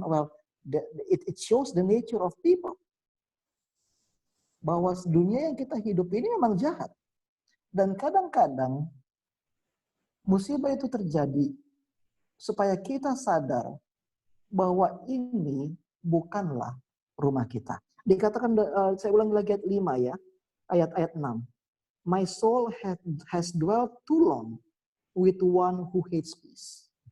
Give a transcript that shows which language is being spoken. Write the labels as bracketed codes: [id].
[en] Well, it shows the nature of people. [id] Bahwa dunia yang kita hidup ini memang jahat. Dan kadang-kadang musibah itu terjadi supaya kita sadar bahwa ini bukanlah rumah kita. Dikatakan, saya ulang lagi ayat 5 ya, ayat 6. [en] My soul has dwelt too long with one who hates peace.